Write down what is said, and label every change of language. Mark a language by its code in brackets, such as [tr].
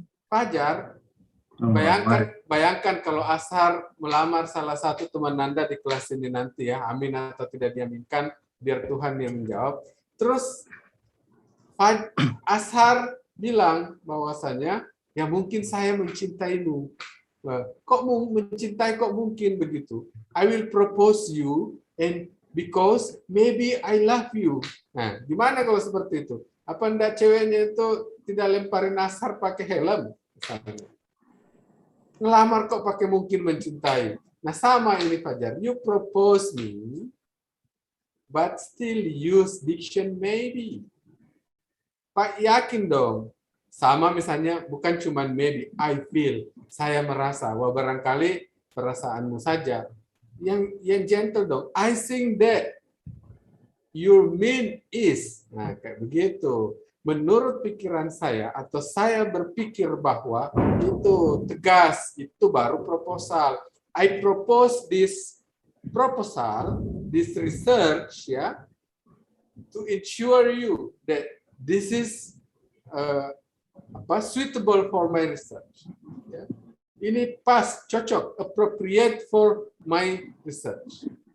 [id] Fajar, bayangkan kalau Ashar melamar salah satu teman Anda di kelas ini nanti ya, amin atau tidak diaminkan, biar Tuhan yang menjawab. Terus Ashar bilang bahwasanya ya mungkin saya mencintaimu. Kok mencintai, kok mungkin begitu? [en] I will propose you and because maybe I love you. [id] Nah, gimana kalau seperti itu? Apa enggak ceweknya itu tidak lemparin Ashar pakai helm? Misalnya. Ngelamar kok pakai mungkin mencintai. Nah, sama ini Fajar. [en] You propose me, but still use diction maybe. [id] Pak yakin dong. Sama misalnya bukan cuma maybe, [en] I feel. [id] Saya merasa. Wah barangkali perasaanmu saja. Yang gentle dong. [en] I think that your mean is. [id] Nah, kayak begitu. Menurut pikiran saya atau saya berpikir bahwa itu tegas, itu baru proposal. [en] I propose this proposal, this research, ya, to ensure you that this is suitable for my research. [id] Ya. Ini pas, cocok, [en] appropriate for my research.